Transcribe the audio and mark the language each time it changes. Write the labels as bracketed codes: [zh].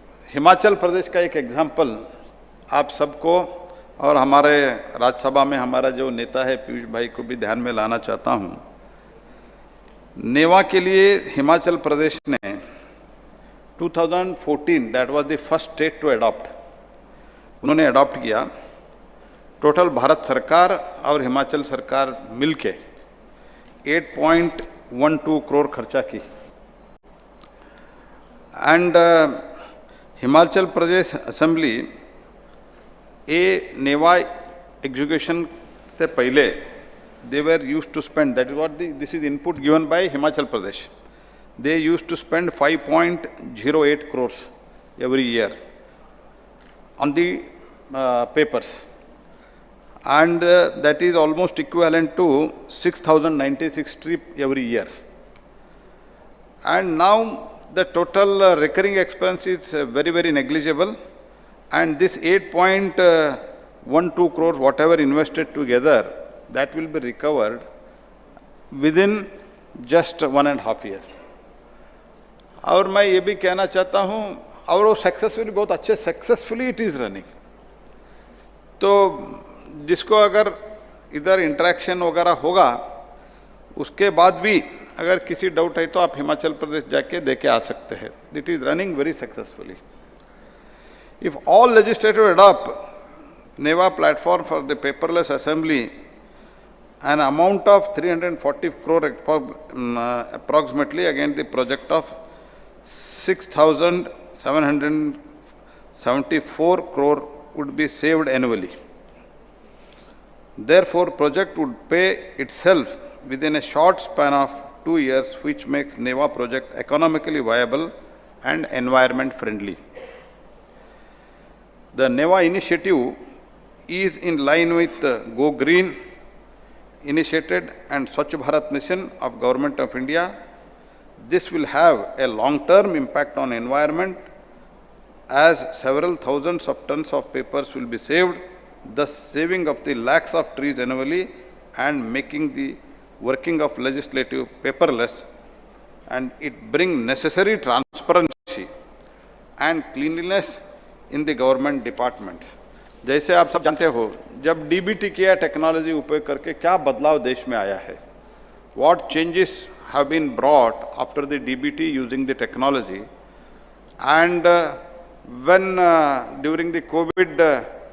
[hi] हिमाचल प्रदेश का एक एग्जाम्पल आप सबको और हमारे राज्यसभा में हमारा जो नेता है पीयूष भाई को भी ध्यान में लाना चाहता हूं नेवा के लिए हिमाचल प्रदेश ने 2014 [en] that was the first state to adopt [hi] उन्होंने अडॉप्ट किया टोटल भारत सरकार और हिमाचल सरकार मिलके 8.12 करोड़ खर्चा की [en] and Himachal Pradesh assembly NeVA execution [hi] से पहले [en] they were used to spend, that is what this is input given by Himachal Pradesh. They used to spend 5.08 crores every year on the papers. And that is almost equivalent to 6,096 trip every year. And now the total recurring expense is very, very negligible. And this 8.12 crores, whatever invested together, that will be recovered within just 1.5 years. [hi] और मैं ये भी कहना चाहता हूँ और वो successfully बहुत अच्छे सक्सेसफुली [en] it is running [hi] तो जिसको अगर इधर इंटरेक्शन वगैरह होगा उसके बाद भी अगर किसी डाउट है तो आप हिमाचल प्रदेश जाके देके आ सकते हैं [en] It is running very successfully if all legislative adopt NeVA platform for the paperless assembly an amount of 340 crore approximately against the project of 6,774 crore would be saved annually. Therefore, project would pay itself within a short span of 2 years, which makes NeVA project economically viable and environment friendly. The NeVA initiative is in line with Go Green initiated and Swachh Bharat mission of Government of India. This will have a long-term impact on environment as several thousands of tons of papers will be saved, thus saving of the lakhs of trees annually and making the working of legislative paperless, and it bring necessary transparency and cleanliness in the government departments. [hi] जैसे आप सब जानते हो जब DBT किया technology उपयोग करके क्या बदलाव देश में आया है [en] what changes have been brought after the DBT using the technology and when during the COVID